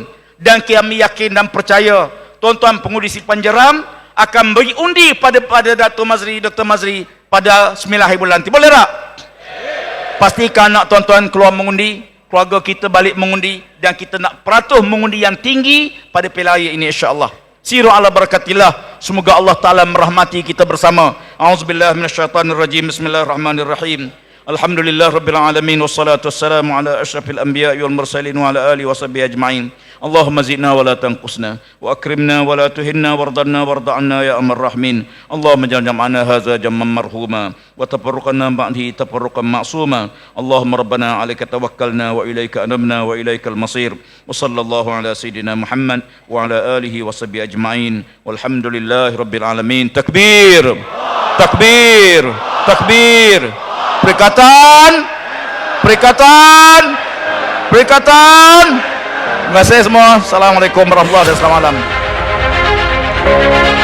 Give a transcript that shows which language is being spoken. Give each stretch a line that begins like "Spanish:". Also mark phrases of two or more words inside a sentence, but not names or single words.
Malay: Dan kami yakin dan percaya tuan-tuan pengundi Simpan Jeram akan beri undi pada Dr. Mazri pada 9 hari bulan nanti. Boleh tak? Pastikan anak tuan-tuan keluar mengundi, keluarga kita balik mengundi, dan kita nak peratus mengundi yang tinggi pada pilihan raya ini,
Arabic: إن شاء الله. سيروا على بركة الله.
Malay: Semoga Allah Ta'ala merahmati kita bersama.
Arabic: أعوذ بالله من الشيطان الرجيم. بسم الله الرحمن الرحيم. الحمد لله رب العالمين. والصلاة والسلام على أشرف الأنبياء والمرسلين وعلى آله وصحبه أجمعين. اللهم زدنا ولا تنقصنا وأكرمنا ولا تهنا وأرضنا وارض عنا يا أرحم الراحمين. اللهم جمعنا هذا جمعا مرحوما وتفرقنا بعده تفرقا معصوما. اللهم ربنا عليك توكلنا وإليك أنبنا وإليك المصير. وصلى الله على سيدنا محمد وعلى آله وصحبه أجمعين. والحمد لله رب العالمين. Takbir. Takbir. Takbir.
Malay: Perikatan. Terima kasih semua.
Arabic: السلام عليكم ورحمة الله وبركاته.
Malay: Selamat malam.